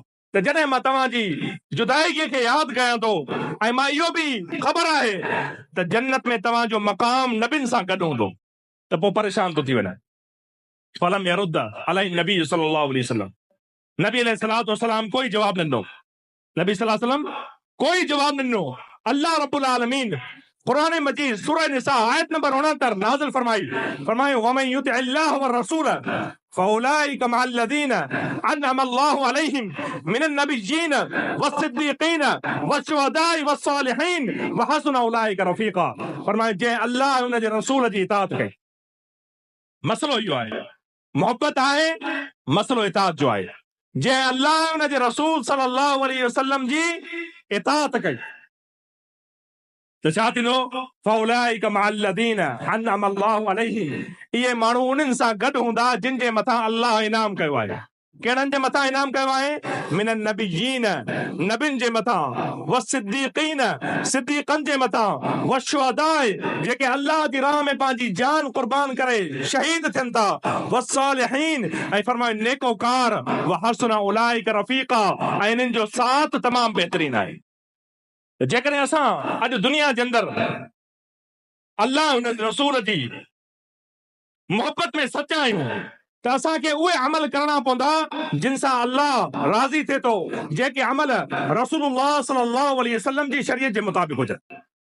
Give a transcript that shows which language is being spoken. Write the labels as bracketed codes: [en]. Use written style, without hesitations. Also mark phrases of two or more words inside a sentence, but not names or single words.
[sd] त जॾहिं मां तव्हांजी जुदाईगी खे यादि कयां थो, ऐं मां इहो भी ख़बर आहे त जन्नत में तव्हांजो मक़ाम नबियुनि सां गॾु हूंदो, त पोइ परेशान थो थी वञे। [ar] فلم يرد عليه النبي صلى الله عليه وسلم, النبي عليه الصلاة والسلام [sd] कोई जवाब न ॾिनो। नबी [ar] صلى الله عليه وسلم [sd] कोई जवाब न ॾिनो। [ar] الله رب العالمين [sd] कुरान मजीद सूरह निसा आयत नंबर 69 नाज़िल फरमाए [ar] ومن يطع الله والرسول فأولئك مع الذين أنعم الله عليهم من النبيين والصديقين والشهداء والصالحين وحسن أولئك رفيقا. [sd] फरमाए जे अल्लाह उन जे रसूल जी इताअत कई। मसलो इहो आहे, मोहब्बत आहे, मसलो इताअत जो आहे। जे अल्लाह उन जे रसूल [ar] صلى الله عليه وسلم [sd] जी इताअत कई तो छा थींदो? [ar] فأولئك مع الذين أنعم الله عليهم, [sd] इहे माण्हू उन्हनि सां गॾु हूंदा जिन जे मथां अल्लाह इनाम कयो आहे। कहिड़नि जे मथां इनाम कयो आहे? [ar] من النبيين, [sd] नबियुनि जे मथां, वस्सिद्दीक़ीन, सिद्दीक़नि जे मथां, वश्शुहदाई, जेके अल्लाह जी राह में पंहिंजी जान कुर्बान करे शहीद थियनि था, वस्सालिहीन, ऐं फरमाए नेकोकार, [ar] وحسن أولئك رفيقا, [sd] ऐं इन्हनि जो साथ तमामु बहितरीन आहे। जेकॾहिं असां अॼु दुनिया जे अंदरि अल्लाह उन रसूल जी मोहब्बत में सचा आहियूं त असांखे उहे अमल करणा पवंदा जिन सां अल्लाह राज़ी थिए थो, जेके अमल रसूलुल्लाह [ar] صلى الله عليه وسلم [sd] जी शरीयत जे मुताबिक़ हुजनि।